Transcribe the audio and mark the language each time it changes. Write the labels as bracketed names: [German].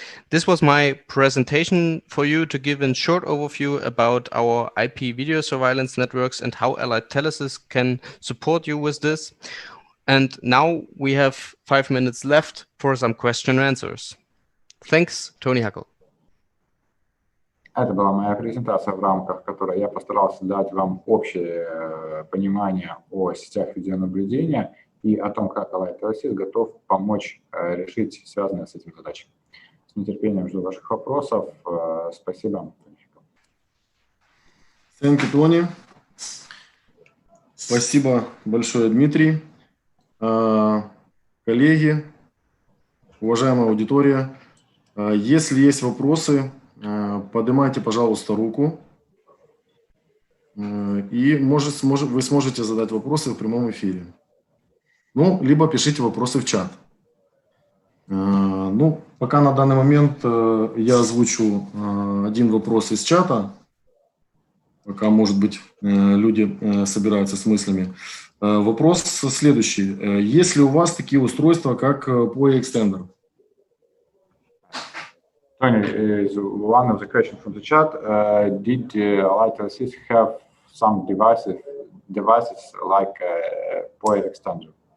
[English] This was my presentation for you to give a short overview about our IP video surveillance networks and how Allied Telesis can support you with this. And now we have 5 minutes left for some question and answers. Thanks, Toni Hackel. [Russian] Это была моя презентация, в рамках которой я постарался дать вам общее понимание о сетях видеонаблюдения и о том, как Allied Telesis готов помочь решить связанные с этим задачи. С нетерпением жду ваших вопросов. Спасибо. [English] Thank you, Тони. [Russian] Спасибо большое, Дмитрий. Коллеги, уважаемая аудитория, если есть вопросы, поднимайте, пожалуйста, руку, и вы сможете задать вопросы в прямом эфире. Ну, либо пишите вопросы в чат. Ну, пока на данный момент я озвучу один вопрос из чата, пока, может быть, люди собираются с мыслями. Вопрос следующий. Есть ли у вас такие устройства, как POE Extender? [English] Tony, is one of the questions from the chat. Did Telesis have some devices like POE Extender?